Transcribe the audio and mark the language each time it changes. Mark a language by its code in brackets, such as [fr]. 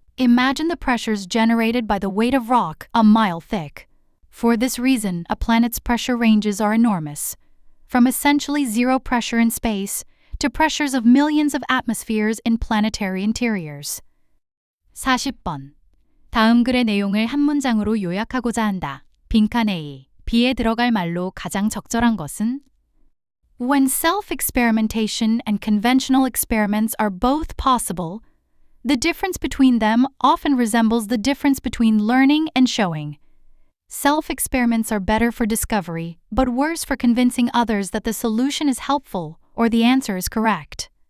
[en] Imagine the pressures generated by the weight of rock a mile thick. For this reason, a planet's pressure ranges are enormous, from essentially zero pressure in space to pressures of millions of atmospheres in planetary interiors. [ko] 40번. 다음 글의 내용을 한 문장으로 요약하고자 한다. 빈칸 A. B에 들어갈 말로 가장 적절한 것은? [en] When self-experimentation and conventional experiments are both possible, the difference between them often resembles the difference between learning and showing. Self-experiments are better for discovery, but worse for convincing others that the solution is helpful or the answer is correct.